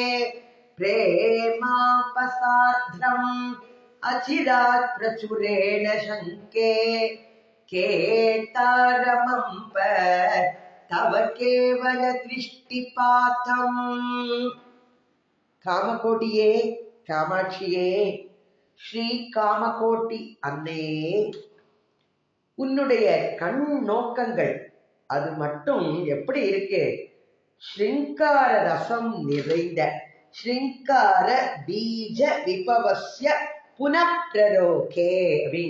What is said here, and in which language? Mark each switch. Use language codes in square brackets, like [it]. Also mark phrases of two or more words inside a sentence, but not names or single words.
[sa] प्रेमापसाद्रम् अचिरात् प्रचुरेण शङ्के केतारमम्ब तव केवल दृष्टिपाथम् [ta] காமகோட்டியே, காமாட்சியே, ஸ்ரீ காமகோட்டி அன்னையே, உன்னுடைய கண் நோக்கங்கள் அது மட்டும் எப்படி இருக்கு? ஸ்ருங்கார ரசம் நிறைந்த [sa] शृङ्गार बीज विभवस्य पुनःप्ररोहे [ta] அப்படிங்கிற.